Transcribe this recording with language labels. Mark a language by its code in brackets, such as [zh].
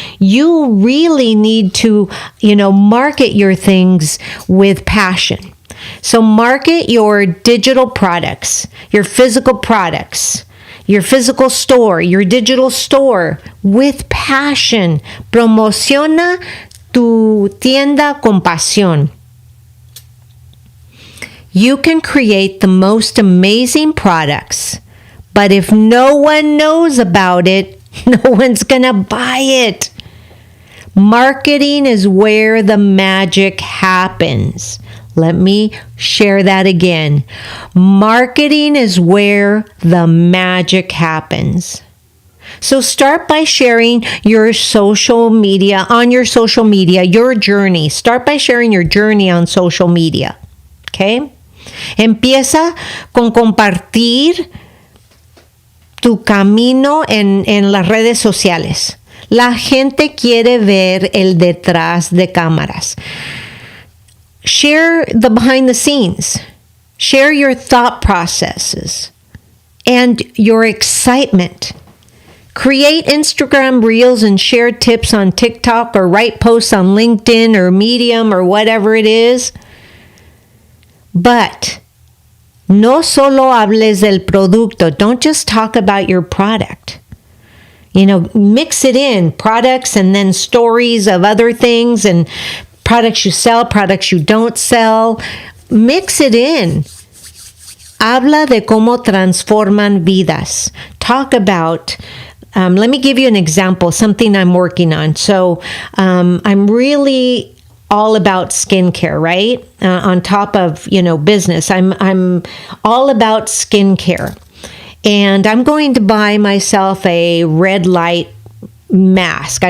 [en] You really need to, market your things with passion. So market your digital products, your physical products, your physical store, your digital store with passion. [es] Promociona tu tienda con pasión. [en] You can create the most amazing products, but if no one knows about it, no one's gonna buy it. Marketing is where the magic happens. Let me share that again. Marketing is where the magic happens. So start by sharing your social media, your journey. Start by sharing your journey on social media, okay? [es] Empieza con compartir tu camino en las redes sociales. La gente quiere ver el detrás de cámaras. [en] Share the behind the scenes. Share your thought processes and your excitement. Create Instagram reels and share tips on TikTok or write posts on LinkedIn or Medium or whatever it is. [es] But no solo hables del producto. [en] Don't just talk about your product. You know, mix it in, products and then stories of other things and products you sell, products you don't sell. Mix it in. [es] Habla de cómo transforman vidas. [en] Talk about, let me give you an example, something I'm working on. So I'm really all about skincare, right? On top of, business. I'm all about skincare. And I'm going to buy myself a red light mask.